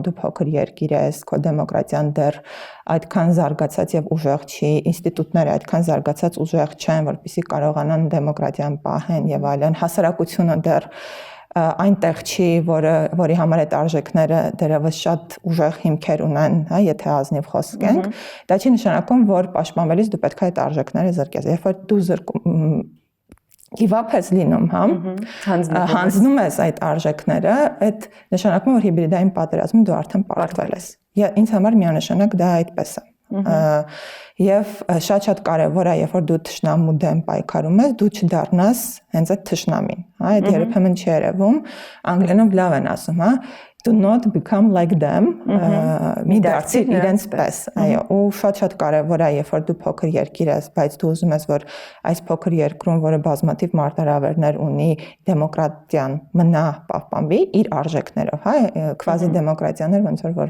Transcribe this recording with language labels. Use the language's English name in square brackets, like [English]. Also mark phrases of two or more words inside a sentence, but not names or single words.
[Armenian] դու փոքր երկիր ես, քո դեմոկրատիան դեռ այդքան զարգացած եւ ուժեղ չի, ինստիտուտները այդքան զարգացած ուժեղ չեն, որպեսզի կարողանան դեմոկրատիան պահեն եւ այլն, հասարակությունը դեռ այնտեղ չի, որի համար այդ արժեքները դեռևս շատ ուժեղ հիմքեր ունեն, եթե ազնիվ խոսենք, դա չի նշանակում, որ պաշտպանվելիս դու պետք է այդ արժեքները զրկես։ Երբ որ դու give-up ես լինում, հանձնում ես այդ արժեքները, այդ նշանակում որ հիբրիդային պատերազմում դու արդեն պարտվել ես։ Ինձ համար միանշանակ դա այդպես է։ Եվ շատ կարևոր է, երբ որ դու թշնամու դեմ պայքարում ես, դու չդառնաս հենց այդ թշնամին, այդ երբեմն չի երևում, անգլերենով լավ են ասում, [English] do not become like them, [Armenian] մի դարձիր իրենց պես, այո, ու շատ կարևոր է, երբ որ դու փոքր երկիր ես, բայց դու ուզում ես, որ այս փոքր երկրում, որը բազմաթիվ մարտահրավերներ ունի, դեմոկրատիան մնա պահպանվի իր արժեքներով, քվազի դեմոկրատիաներ ոնց որ